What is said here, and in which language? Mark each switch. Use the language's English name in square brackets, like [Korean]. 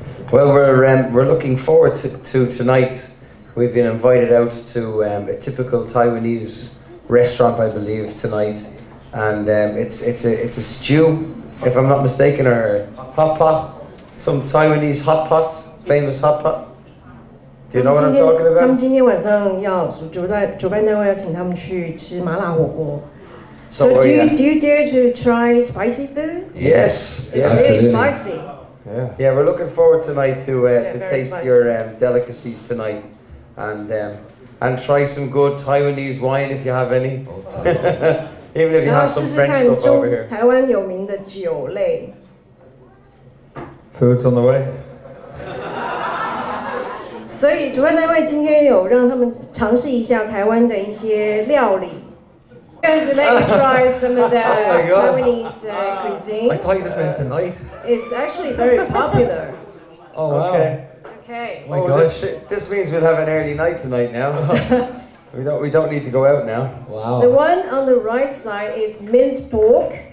[English] Well, we're looking forward to tonight. We've been invited out to a typical Taiwanese restaurant, I believe, tonight, and it's a stew, if I'm not mistaken, or hot pot, some Taiwanese hot pot, famous hot pot. Do you know what I'm talking about? [Chinese] 他们今天晚上要主办单位要请他们去吃麻辣火锅。 [English] So do you dare to try spicy food? Yes, it's very spicy. Yeah, we're looking forward tonight to taste spicy. Your delicacies tonight, and try some good Taiwanese wine if you have any. Even if you have some French stuff over here. [Chinese] 台湾有名的酒类。 [English] Food's on the way. [Chinese] 所以主办单位今天有让他们尝试一下台湾的一些料理。 [English] Going to let you try some of the Taiwanese cuisine. I thought you just meant tonight. It's actually very popular. Oh, okay. Okay. Oh my gosh. This means we'll have an early night tonight now. We don't need to go out now. Wow. The one on the right side is minced pork.